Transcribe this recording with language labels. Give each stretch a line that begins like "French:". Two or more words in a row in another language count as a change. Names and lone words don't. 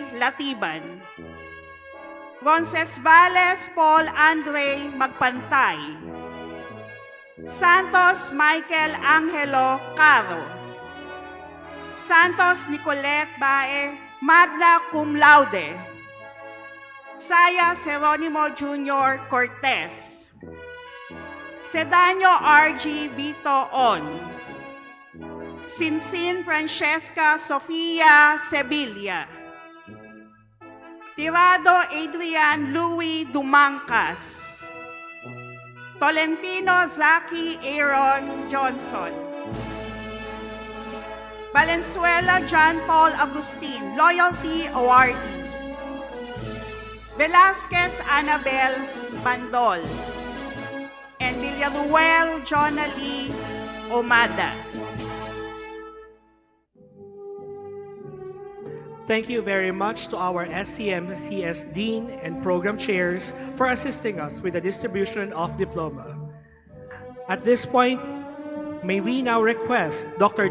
English: Latiban, Roncesvalles Paul Andre Magpantay, Santos Michael Angelo Caro, Santos Nicolette Bae,
Latin: magna cum laude,
English: Saya Jeronimo Jr. Cortez, Sedaño R.G. Vito On, Sinsin Francesca Sofia Sevilla, Tirado Adrian Louis Dumangcas, Tolentino Zaki Aaron Johnson, Valenzuela John Paul Agustin, Loyalty Awardee, Velasquez Annabel Bandol, and Villaruel Jonalie Omada. Thank you very much to our SCM-CS Dean and Program Chairs for assisting us with the distribution of diploma. At this point, may we now request Dr.